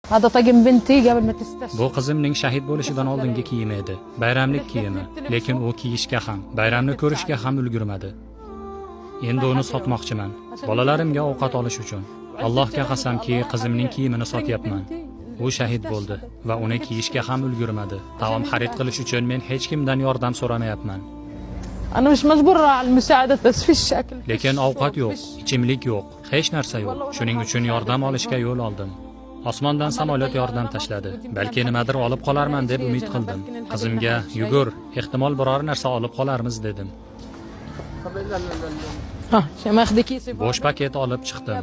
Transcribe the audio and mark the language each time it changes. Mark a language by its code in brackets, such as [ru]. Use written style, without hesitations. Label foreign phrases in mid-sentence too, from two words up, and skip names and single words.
[ar] هذا طقم بنتي قبل ما تستشفى. [uz] Bu qizimning shahid bo'lishidan oldingi kiyimi edi. Bayramlik kiyimi, lekin u kiyishga ham, bayramni ko'rishga ham ulgurmadi. Endi uni sotmoqchiman. Bolalarimga ovqat olish uchun. Allohga qasamki, qizimning kiyimini sotyapman. U shahid bo'ldi va uni kiyishga ham ulgurmadi. Taom xarid qilish uchun men hech kimdan yordam so'ramayapman. [ar] أنا مش مجبورة على المساعدة بس في الشكل. [uz] Lekin ovqat yo'q, ichimlik yo'q, hech narsa yo'q. Shuning uchun yordam olishga yo'l oldim. Osmondan samolyot yordam tashladi. Balki nimadir olib qolarman deb umid qildim. Qizimga yugur, ehtimol biror narsa olib qolarmiz dedim. Bo'sh paket olib chiqdim.